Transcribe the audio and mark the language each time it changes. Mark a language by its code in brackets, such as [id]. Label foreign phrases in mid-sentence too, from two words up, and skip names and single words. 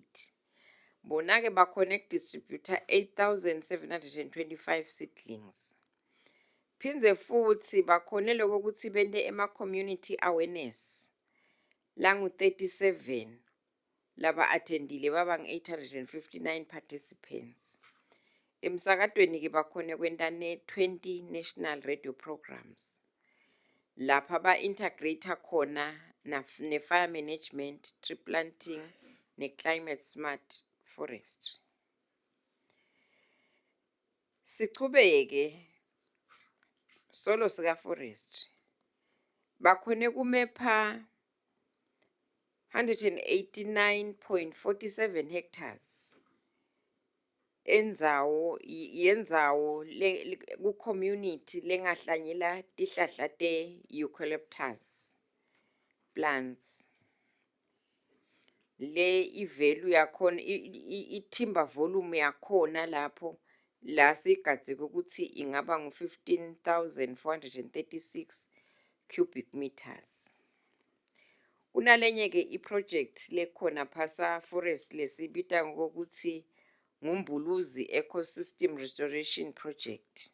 [ss] Bona ke ba [en] connect distributor [ss] 8,725 seedlings. Phindze futhi bakhone lokuthi bende ema [en] community awareness [ss] langu 37 laba attendile baba 859 participants. Emsakatweni ke bakhone kwenta ne 20 [en] national radio programs. [ss] Lapha ba integrate khona ne [en] fire management, tree planting, [ss] ne [en] climate smart forestry. [ss] Sichubeke solo sika forestry. Bakhone kumepha 189.47 hectares yendzawo ku community lengahlanyela tihlahla te [en] eucalyptus plants. [ss] Le i-value yakhona i- [en] timber volume [ss] yakhona lapho la sigadzeke ukuthi ingaba ngu 15,436 [en] cubic meters. [ss] Kunalenye ke i-project lekhona phasa forest lesibita ngokuthi ngumbuluzi [en] ecosystem restoration project.